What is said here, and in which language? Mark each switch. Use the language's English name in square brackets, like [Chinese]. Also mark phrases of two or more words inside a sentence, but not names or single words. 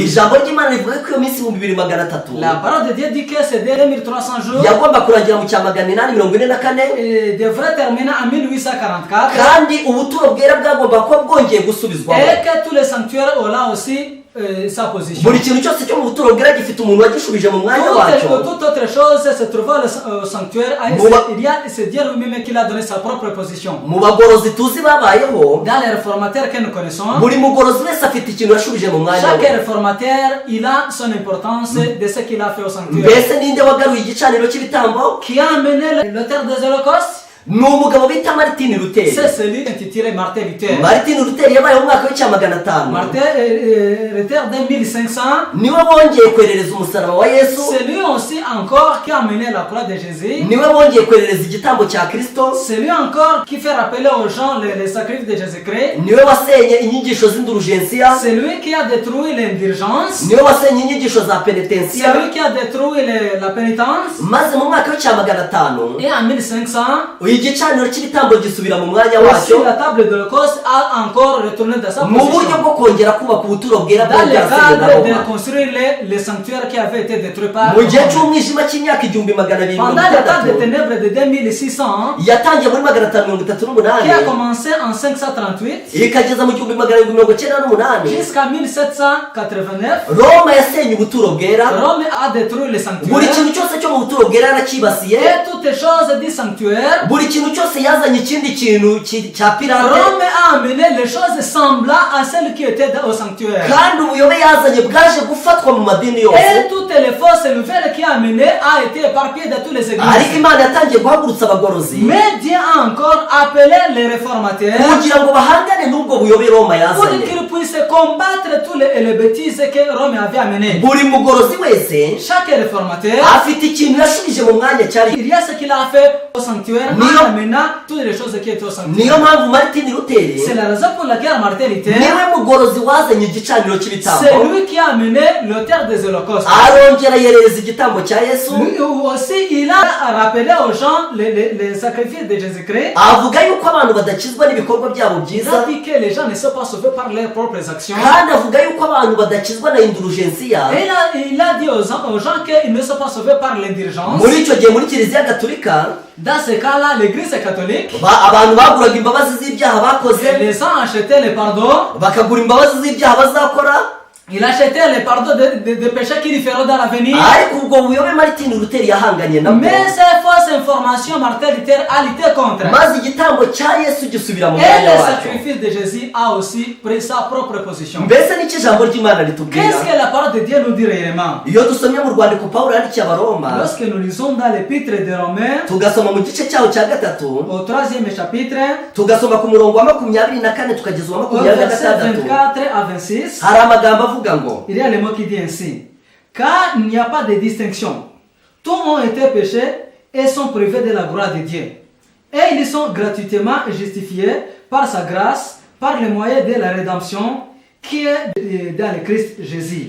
[Kinyarwanda] ijambo ry'Imana rivuga ko iyo minsi 2300 [French] La parole de Dieu dit que c'est 2300 jours [Kinyarwanda] yagomba kurangira mu cya 844, [French] et devrait terminer en 1844. [Kinyarwanda] kandi ubuturo bwera bwagomba kuba bwongeye gusubizwamo. [French] Et que tous les sanctuaires ont là aussi sa position. [Kinyarwanda] buri kintu cyose cyo mu buturo bwera gifite umuntu wagishubije mu mwanya wacyo. [French] Toute autre chose se trouvant au sanctuaire, il y a c'est Dieu lui-même qui l'a donné sa propre position. [Kinyarwanda] mu bagorozi tuzi babayeho, [French] Dans les réformateurs que nous connaissons, [Kinyarwanda] buri mugorozi wese afite ikintu yashubije mu mwanya [French] chaque [Kinyarwanda] we. [French] réformateur, il a son importance de ce qu'il a fait au sanctuaire. [Kinyarwanda] mbese ninde wagaruye igicaniro cy'ibitambo? [French] Qui a amené l'auteur des holocaustes? [Kinyarwanda] ni umugabo bita Martin Luther. [French] C'est celui intitulé Martin Luther. [Kinyarwanda] Martin Luther yabayeho mu mwaka w'icya 500. [French] Martin Luther de 1500. [Kinyarwanda] niwe bongeye kwerereza umusaraba wa Yesu, [French] C'est lui aussi encore qui a amené la croix de Jésus. [Kinyarwanda] niwe bongeye kwerereza igitambo cya Kristo, [French] C'est lui encore qui fait rappeler aux gens les sacrifices de Jésus-Christ. [Kinyarwanda] niwe wasenye inyigisho z'indulgensiya, [French] C'est lui qui a détruit l'indulgence. [Kinyarwanda] niwe wasenye inyigisho za [French] C'est [Kinyarwanda] penetensiya, [French] lui qui a détruit la pénitence. [Kinyarwanda] maze mu mwaka w'icya 500 [French] Et en 1500, [Kinyarwanda] igicaniro cy'ibitambo gisubira mu mwanya [French] aussi [Kinyarwanda] wacyo, [French] la table de l'Holocauste a encore retourné dans sa [Kinyarwanda] mu buryo [French] position. [Kinyarwanda] bwo kongera kubaka ubuturo bwera [French] Dans [Kinyarwanda] bwari [French] le [Kinyarwanda] bwarasenywe na [French] cadre de [Kinyarwanda] Roma. [French] construire les sanctuaires qui avaient été détruits par [Kinyarwanda] mu gihe [French] Rome. [Kinyarwanda] cy'umwijima cy'imyaka 1260, [French] Pendant le temps des ténèbres de 2600, [Kinyarwanda] yatangiye muri [French] qui a [Kinyarwanda] 538 [French] commencé en 538 [Kinyarwanda] ikageza mu 1798. [French] jusqu'à 1789, [Kinyarwanda] Roma yasenye ubuturo bwera, [French] Rome a détruit les [Kinyarwanda] buri [French] sanctuaires [Kinyarwanda] kintu cyose cyo mu buturo bwera yarakibasiye, [French] et toutes les choses du sanctuaire, [Kinyarwanda] buri kintu cyose yazanye ikindi kintu cya pirate. [French] Rome a amené les choses semblables à celles qui étaient au sanctuaire. [Kinyarwanda] kandi ubuyobe yazanye bwaje gufatwa mu madini yose. [French] Et toutes les fausses nouvelles qui a amené a été éparpillées dans tous les églises. [Kinyarwanda] ariko Imana yatangiye guhagurutsa abagorozi [French] Mais Dieu a encore appelé les réformateurs [Kinyarwanda] kugira ngo bahangane n'ubwo buyobe Roma [French] pour [Kinyarwanda] yazanye. [French] qu'ils puissent combattre tous les bêtises que Rome avait amenées. [Kinyarwanda] buri mugorozi wese [French] Chaque réformateur, [Kinyarwanda] afite ikintu yashubije mu mwanya cyari. [French] il y a ce qu'il a fait au sanctuaire en amenant toutes les choses qui étaient au sanctuaire. [Kinyarwanda] niyo mpamvu Martin Luther [French] C'est la raison pour laquelle Martin Luther, [Kinyarwanda] niwe mugorozi wazanye igicaniro cy'ibitambo. [French] c'est lui qui a amené l'auteur des holocaustes. [Kinyarwanda] arongera yerereza igitambo cya Yesu. [French] Lui aussi, il a rappelé aux gens les sacrifices de Jésus-Christ. [Kinyarwanda] avuga yuko abantu badakizwa n'ibikorwa byabo [French] Il [Kinyarwanda] byiza, [French] a dit que les gens ne sont pas sauvés par leurs propres actions. [Kinyarwanda] kandi avuga yuko abantu badakizwa na indulgensiya. [French] Et il a dit aux gens qu'ils ne sont pas sauvés par l'indulgence. [Kinyarwanda] muri icyo gihe muri kiliziya gatolika [French] Dans ce cas-là, l'église catholique, [Kinyarwanda] abantu baguraga imbabazi z'ibyaha bakoze, [French] les gens achetaient les pardons. [Kinyarwanda] bakagura imbabazi z'ibyaha bazakora. [French] Il achetait les pardons de péchés qu'ils feront dans l'avenir. [Kinyarwanda] ariko ubwo buyobe Martin Luther yahanganye nabwo, [French] Mais ces fausses informations, Martin Luther a lutté contre. [Kinyarwanda] maze igitambo cya Yesu gisubira mu [French] Et [Kinyarwanda] mwanya [French] le [Kinyarwanda] wacyo. [French] sacrifice de Jésus a aussi pris sa propre position. [Kinyarwanda] mbese n'icyo ijambo ry'Imana ritubwira? [French] Qu'est-ce que la parole de Dieu nous dit réellement? [Kinyarwanda] iyo dusomye mu rwandiko Pawulo yandikiye Abaroma, [French] Lorsque nous lisons dans l'épître des Romains, [Kinyarwanda] tugasoma mu gice cyaho cya gatatu, [French] au 3e chapitre, [Kinyarwanda] tugasoma ku murongo wa 24 tukageza uwa [French] au [Kinyarwanda] 26, [French] verset 24 à 26, [Kinyarwanda] hari amagambo avuga ngo, [French] il y a le mot qui dit ainsi: car il n'y a pas de distinction. Tous ont été péchés et sont privés de la gloire de Dieu. Et ils sont gratuitement justifiés par sa grâce, par le moyen de la rédemption qui est dans le Christ Jésus.